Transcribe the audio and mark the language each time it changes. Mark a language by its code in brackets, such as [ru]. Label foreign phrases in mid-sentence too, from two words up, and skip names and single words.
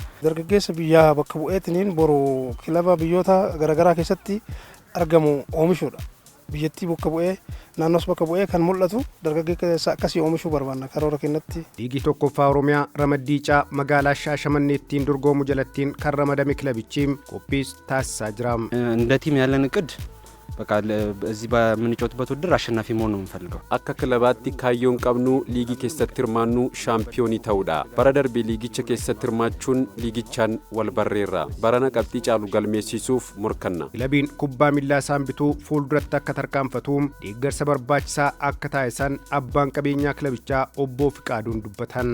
[om] Dargaggeessa biyyaa bakka bu'eetiin boru kilaba biyyoota garaagaraa keessatti argamu oomishuudha. Biyyattii bakka bu'ee naannoos bakka bu'ee kan mul'atu dargaggeessa akkasii oomishuu barbaanna karoora keenyatti. Liigii tokkoffaa Oromiyaa Ramaddiicaa magaalaa Shaashamanneettiin dorgomuu jalattiin kan ramadame kilabichi qophiis taasisaa jira. [am] እንደ ቲም ያለን እቅድ በቃ እዚህ በምንጮትበት ውድድር አሸናፊ መሆን ነው የምንፈልገው። [om] akka kilabaatti kaayyoon qabnu liigii keessatti hirmaannu shaampiyoonii ta'uudha. Bara darbe liigicha keessatti hirmaachuun liigichaan wal barreerra. Barana qabxii caalu galmeessisuuf murkanna. Kilabiin kubbaa miilaa Saambituu fuulduratti akka tarkaanfatuuf deeggarsa barbaachisaa akka taasisan abbaan qabeenyaa kilabichaa obbo Fiqaaduun dubbatan.